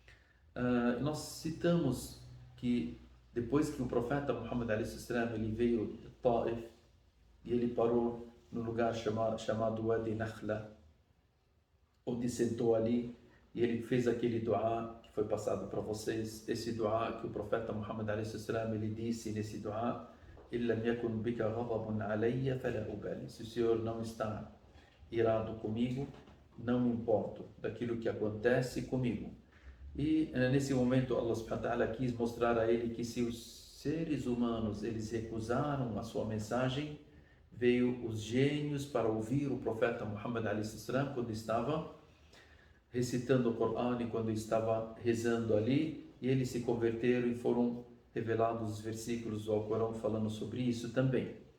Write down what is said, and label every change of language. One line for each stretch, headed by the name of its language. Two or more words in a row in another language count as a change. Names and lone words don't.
Portuguese: Nós citamos que depois que o profeta Muhammad a.s. ele veio de Taif, e ele parou no lugar chamado Wadi Nakhla, onde sentou ali, e ele fez aquele dua que foi passado para vocês, esse dua que o profeta Muhammad a.s. ele disse nesse dua:
Arabic: "إن لم يكن بك غضب علي فلا أبالي",
Portuguese: se o Senhor não está irado comigo, não me importo daquilo que acontece comigo. E nesse momento
Arabic: الله سبحانه وتعالى
Portuguese: quis mostrar a ele que se os seres humanos eles recusaram a sua mensagem, veio os gênios para ouvir o profeta Muhammad a.s. quando estava recitando o Corão e quando estava rezando ali, e eles se converteram e foram revelados os versículos do Alcorão falando sobre isso também.